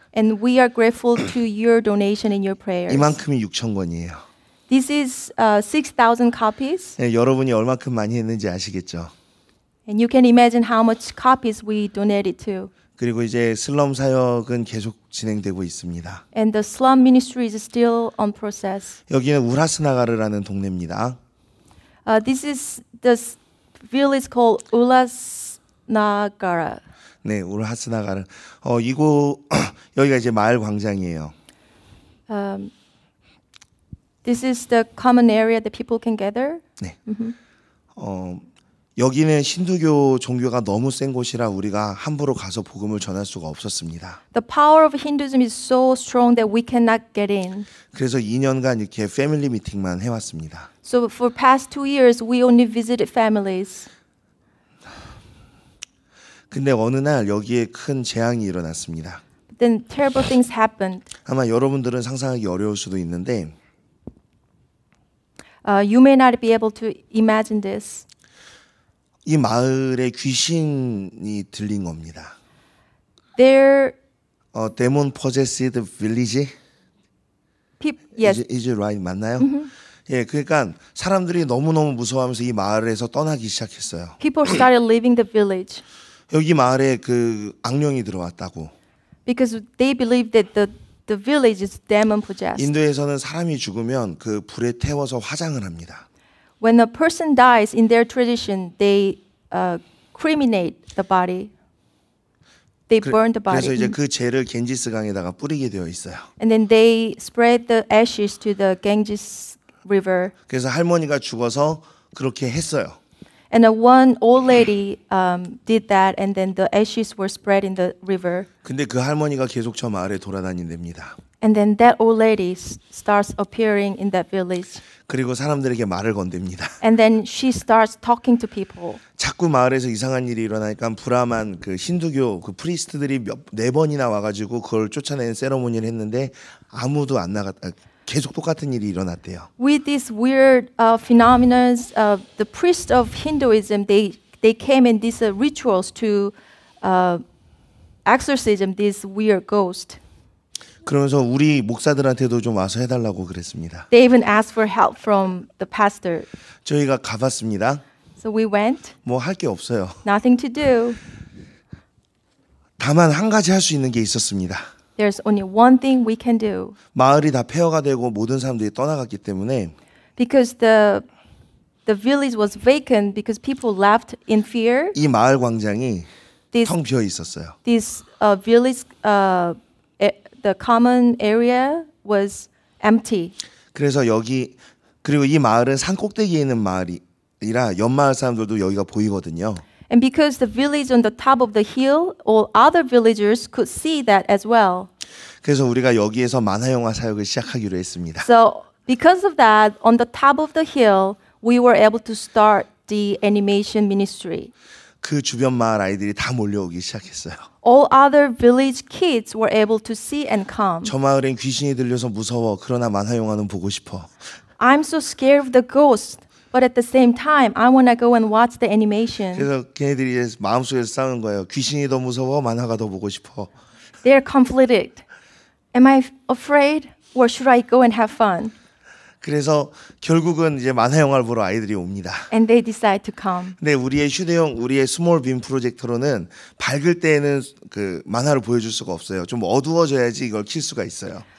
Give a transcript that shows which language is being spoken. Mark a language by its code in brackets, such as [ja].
[en] And we are grateful to your donation and your prayers. [ko] 이만큼이 6천 권이에요. [en] This is 6,000 copies. [ko] 네, 여러분이 얼마큼 많이 했는지 아시겠죠? [en] And you can imagine how much copies we donated to. [ko] 그리고 이제 슬럼 사역은 계속 진행되고 있습니다. [en] And the slum ministry is still on process. [ko] 여기는 우라스나가르라는 동네입니다. [en] The village called Ulasnagara. [ko] 네, 우라스나가르. 이곳 여기가 이제 마을 광장이에요. [en] This is the common area that people can gather. [ko] 네. 여기는 힌두교 종교가 너무 센 곳이라 우리가 함부로 가서 복음을 전할 수가 없었습니다. [en] The power of Hinduism is so strong that we cannot get in. [ko] 그래서 2년간 이렇게 패밀리 미팅만 해왔습니다. [en] So for past 2 years, we only visited families. [ko] 근데 어느 날 여기에 큰 재앙이 일어났습니다. [en] Then terrible things happened. [ko] 아마 여러분들은 상상하기 어려울 수도 있는데 [en] You may not be able to imagine this. [ko] 이 마을에 귀신이 들린 겁니다. [en] There, Demon possessed village? yes, Is it right? [ko] 맞나요? 예, 그러니까 사람들이 너무너무 무서워하면서 이 마을에서 떠나기 시작했어요. [en] people started leaving the village [ko] 여기 마을에 그 악령이 들어왔다고. [en] because they believed that the village is demon possessed. [ko] 인도에서는 사람이 죽으면 그 불에 태워서 화장을 합니다. [en] When a person dies, in their tradition, they cremate the body. They burn the [ko] 그래서 [en] body. [ko] 이제 그 죄를 겐지스 강에다가 뿌리게 되어 있어요. [en] And then they spread the ashes to the Ganges River. [ko] 그래서 할머니가 죽어서 그렇게 했어요. [en] And one old lady did that, and then the ashes were spread in the river. [ko] 근데 그 할머니가 계속 저 마을에 돌아다닌답니다. [en] And then that old lady starts appearing in that village. [ko] 그리고 사람들에게 말을 건댑니다. [en] And then she starts talking to people. [ko] 자꾸 마을에서 이상한 일이 일어나니까 불암한 그 힌두교 그 프리스트들이 네 번이나 와가지고 그걸 쫓아내는 세러모니를 했는데 아무도 안 나갔다. 계속 똑같은 일이 일어났대요. [en] With these weird phenomena, the priests of Hinduism they came in these rituals to exorcism these weird ghosts. [ko] 그러면서 우리 목사들한테도 좀 와서 해달라고 그랬습니다. [en] They even asked for help from the pastor. [ko] 저희가 가봤습니다. [en] So we went. [ko] 뭐 할 게 없어요. [en] Nothing to do. [ko] 다만 한 가지 할 수 있는 게 있었습니다. [en] There's only one thing we can do. [ko] 마을이 다 폐허가 되고 모든 사람들이 떠나갔기 때문에 [en] Because the village was vacant because people left in fear. [ko] 이 마을 광장이 [en] This [ko] 텅 비어 있었어요. [en] this village the common area was empty. [ko] 그래서 여기 그리고 이 마을은 산 꼭대기에 있는 마을이라 옆마을 사람들도 여기가 보이거든요. [en] And because the village on the top of the hill, all other villagers could see that as well. [ko] 그래서 우리가 여기에서 만화 영화 사역을 시작하기로 했습니다. [en] So because of that, on the top of the hill, we were able to start the animation ministry. [ko] 그 주변 마을 아이들이 다 몰려오기 시작했어요. [en] All other village kids were able to see and come. [ko] 저 마을엔 귀신이 들려서 무서워. 그러나 만화 영화는 보고 싶어. [en] I'm so scared of the ghost, but at the same time, I want to go and watch the animation. [ko] 그래서 걔네들이 마음속에서 싸우는 거예요. 귀신이 더 무서워. 만화가 더 보고 싶어. [en] They're conflicted. Am I afraid, or should I go and have fun? [ko] 그래서 결국은 이제 만화 영화를 보러 아이들이 옵니다. [en] And they decide to come. [ko] 근데 우리의 휴대용, 우리의 스몰 빔 프로젝터로는 밝을 때에는 그 만화를 보여줄 수가 없어요. 좀 어두워져야지 이걸 킬 수가 있어요.